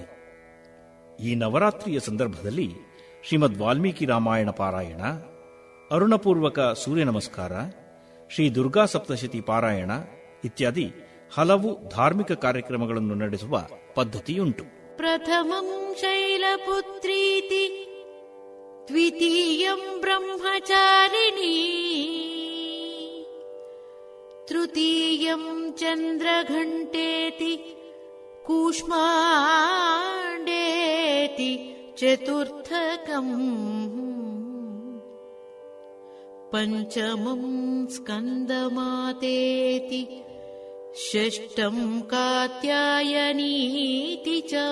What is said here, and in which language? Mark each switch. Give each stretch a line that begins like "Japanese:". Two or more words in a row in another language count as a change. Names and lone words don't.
Kannada: ಈ ನವರಾತ್ರಿಯ ಸಂದರ್ಭದಲ್ಲಿ ಶ್ರೀಮದ್ ವಾಲ್ಮೀಕಿ ರಾಮಾಯಣ ಪಾರಾಯಣ, ಅರುಣಪೂರ್ವಕ ಸೂರ್ಯ ನಮಸ್ಕಾರ, ಶ್ರೀ ದುರ್ಗಾ ಸಪ್ತಶತಿ ಪಾರಾಯಣ ಇತ್ಯಾದಿ ಹಲವು ಧಾರ್ಮಿಕ ಕಾರ್ಯಕ್ರಮಗಳನ್ನು ನಡೆಸುವ ಪದ್ಧತಿಯುಂಟು.
Sanskrit: ಪ್ರಥಮಂ ಶೈಲಪುತ್ರೀತಿ ದ್ವಿತೀಯಂ ಬ್ರಹ್ಮಚಾರಿಣೀ ತೃತೀಯಂ ಚಂದ್ರಘಂಟೇತಿ ಕೂಷ್ಮಾಂಡೇತಿ ಚತುರ್ಥಕಂ ಪಂಚಮಂ ಸ್ಕಂದಮಾತೇತಿ ಷಷ್ಠಂ ಕಾತ್ಯಾಯನೀತಿ ಚ